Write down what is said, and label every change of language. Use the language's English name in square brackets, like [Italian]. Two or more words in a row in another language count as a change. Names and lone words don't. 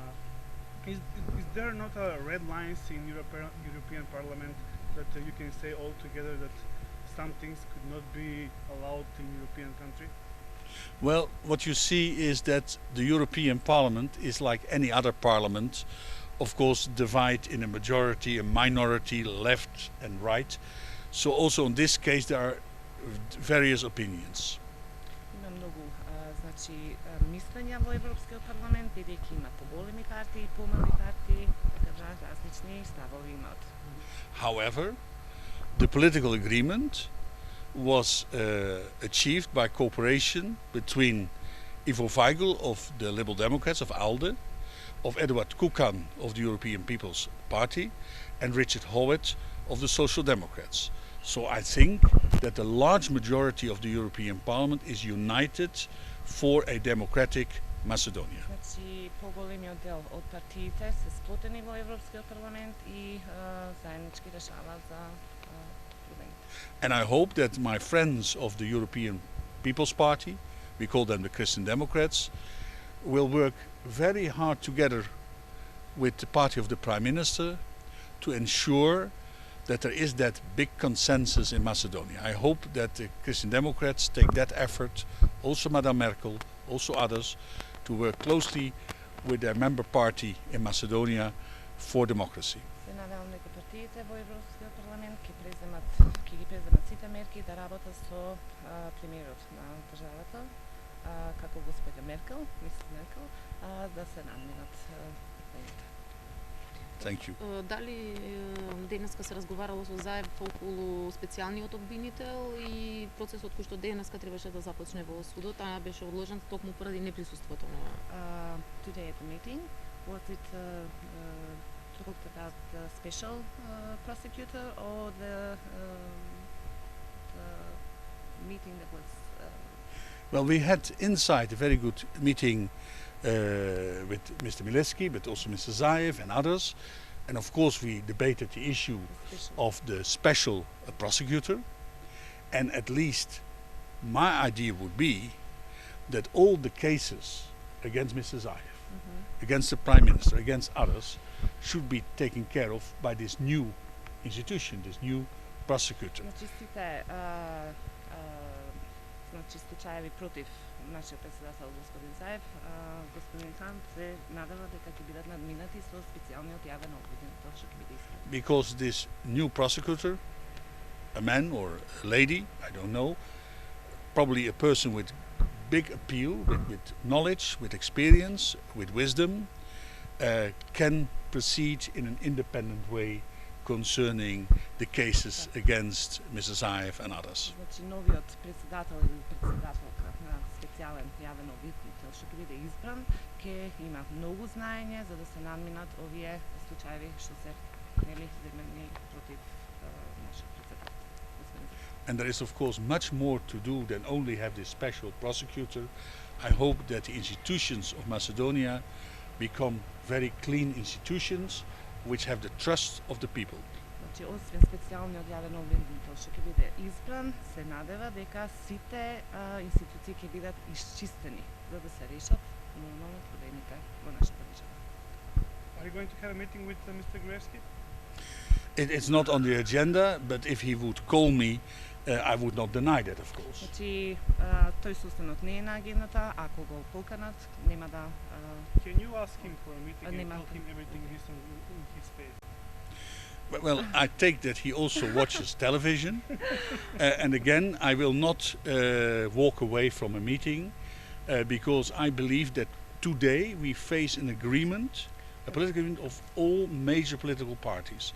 [English] Is there not red lines in European Parliament that you can say all together that some things could not be allowed in European country? Well, what you see is that the European Parliament is like any other parliament, of course, divided in a majority, a minority, left and right. So also in this case there are various opinions. [Macedonian] Има многу значи мислења во Европскиот парламент, бидејќи има поголеми партии и помали партии, така различни ставови имаат. [English] However, the political agreement was achieved by cooperation between Ivo Weigl of the Liberal Democrats of ALDE, of Eduard Kukan of the European People's Party, and Richard Howitt of the Social Democrats. So I think that the large majority of the European Parliament is united for a democratic Macedonia. [Macedonian] Значи поголемиот дел од партиите се сплотени во Европскиот парламент и заеднички решава за проблемите. [English] And I hope that my friends of the European People's Party, we call them the Christian Democrats, will work very hard together with the party of the Prime Minister to ensure that there is that big consensus in Macedonia. I hope that the Christian Democrats take that effort, also Madame Merkel, also others, to work closely with their member party in Macedonia for democracy. [Macedonian] Се надевам дека партиите во Европскиот парламент ќе ги преземат сите мерки да работат со премиерот на државата, како господја Меркел, мисис Меркел, да се надминат проблемите. [English] Thank you. [Macedonian] Дали денеска се разговарало со Заев околу специјалниот обвинител и процесот кој што денеска требаше да започне во судот, а беше одложен токму поради неприсуството на [English] Today at the meeting, was it talked about the special prosecutor or the meeting that was Well, we had inside a very good meeting with Mr. Milevski, but also Mr. Zaev and others. And of course we debated the issue of the special prosecutor. And at least my idea would be that all the cases against Mr. Zaev, against the Prime Minister, against others, should be taken care of by this new institution, this new prosecutor. [Macedonian] Значи сите значи случаеви против нашиот председател господин Заев, господин Хан се надева дека ќе бидат надминати со специјалниот јавен обвинител што ќе биде искрен. [English] Because this new prosecutor, a man or a lady, I don't know, probably a person with big appeal, with knowledge, with experience, with wisdom, can proceed in an independent way concerning the cases against Mrs. Zaev and others. [Macedonian] Значи новиот председател или председателка на специјален јавен обвинител што ќе биде избран, ќе има многу знаење за да се надминат овие случаеви што се нели земени против нашиот председател. [English] And there is of course much more to do than only have this special prosecutor. I hope that the institutions of Macedonia become very clean institutions which have the trust of the people. [Macedonian] Значи, освен специјалниот јавен обвинител што ќе биде избран, се надева дека сите институции ќе бидат исчистени за да се решат нормално проблемите во нашата држава. [English] Are you going to have a meeting with Mr. Gruevski? It's not on the agenda, but if he would call me, I would not deny that, of course. [Macedonian] Значи, тој состанок не е на агендата, ако го поканат, нема да [English] Can you ask him for a meeting and Nima. tell him everything is in his face? Well, I take that he also watches television, and again, I will not walk away from a meeting because I believe that today we face an agreement, a political agreement of all major political parties.